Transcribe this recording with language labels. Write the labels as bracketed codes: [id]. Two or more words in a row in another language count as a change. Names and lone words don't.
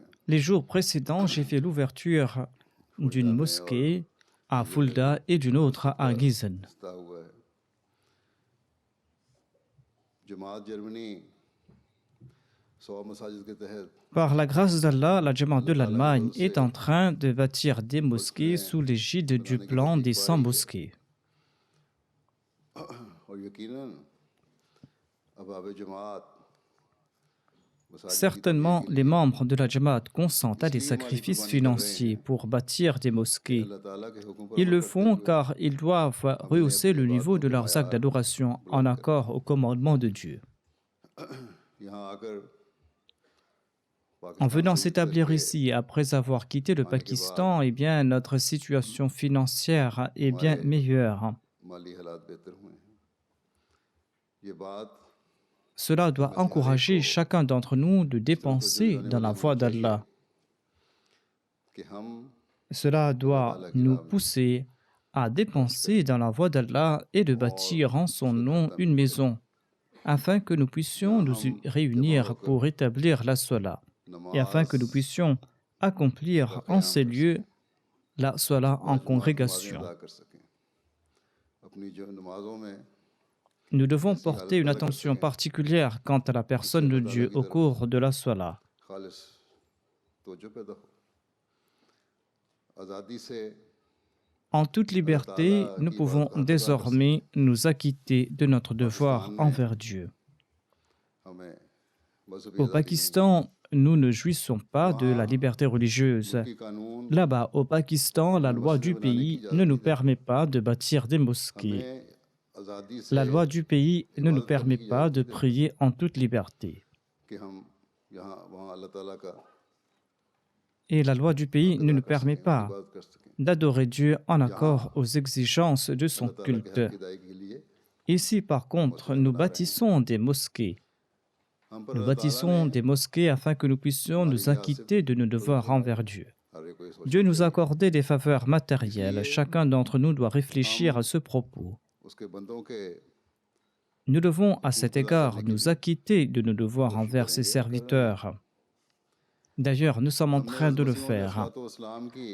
[fr] Les jours précédents, j'ai fait l'ouverture d'une mosquée à Fulda et d'une autre à Gießen. [ur] حصہ ہوا ہے جماعت جرمنی 100 مساجد کے تحت [fr] Par la grâce d'Allah, la Jamaat de l'Allemagne est en train de bâtir des mosquées sous l'égide du plan des 100 mosquées. [ur] اور یقیناً احباب جماعت مساجد کی [fr] Certainement, [ur] تعمیر کے [fr] les [ur] लिए [fr] membres de la Jamaat consentent à des sacrifices financiers pour bâtir des mosquées. [ur] اللہ تعالیٰ کے حکم پر [fr] Ils [ur] अमल [fr] le [ur] करते [fr] font [ur] हुए [fr] car ils doivent rehausser le niveau de leurs actes d'adoration en accord au commandement de Dieu. [ur] یہاں آکر [fr] En [ur] पाकिस्तान [fr] venant [ur] से [fr] s'établir [ur] گزر کے [fr] ici après avoir quitté le Pakistan, eh bien, notre situation financière est bien meilleure. [ur] مالی حالات بہتر ہوئے ہیں یہ بات [fr] Cela doit encourager chacun d'entre nous de dépenser dans la voie d'Allah. [ur] کہ ہم [fr] Cela doit nous pousser à dépenser dans la voie d'Allah et de bâtir en son nom une maison, afin que nous puissions nous y réunir pour établir la Salah, et afin que nous puissions accomplir en ces lieux la Salah en congrégation. [ur] ادا کر سکیں اپنی جو نمازوں میں [fr] Nous devons porter une attention particulière quant à la personne de Dieu au cours de la Salah. [ur] خالص توجہ پیدا ہو آزادی سے [fr] En toute liberté, nous pouvons désormais nous acquitter de notre devoir envers Dieu. [ur] ہمیں مذہبی [fr] Au [ur] आज़ादी [fr] Pakistan, nous ne jouissons pas de la liberté religieuse. [ur] کی قانون [fr] Là-bas, au Pakistan, la loi du pays ne nous permet pas de bâtir des mosquées. [ur] ہمیں آزادی سے [fr] La loi du pays ne nous permet pas de prier en toute liberté. [ur] کہ ہم یہاں وہاں اللہ تعالیٰ کا [fr] Et la loi du pays ne nous permet pas [ur] عبادت کر سکیں [fr] d'adorer Dieu en accord aux exigences de son [ur] اللہ تعالیٰ کے [fr] culte. [ur] حق کی ادائیگی کے لیے [fr] Ici, par contre, nous bâtissons des mosquées. [ur] ہم پر [fr] Nous [ur] اللہ تعالیٰ [fr] bâtissons [ur] ने [fr] des mosquées afin que nous puissions nous acquitter de nos devoirs envers Dieu. [ur] ہر ایک کو یہ سوچنا [fr] Dieu nous a [ur] चाहिए, [fr] accordé des faveurs matérielles. Chacun d'entre nous doit réfléchir à ce propos. [ur] اس کے بندوں کے [fr] Nous devons à cet égard nous acquitter de nos devoirs envers ses serviteurs. D'ailleurs, nous sommes en train de le faire. [ur] تو اسلام کی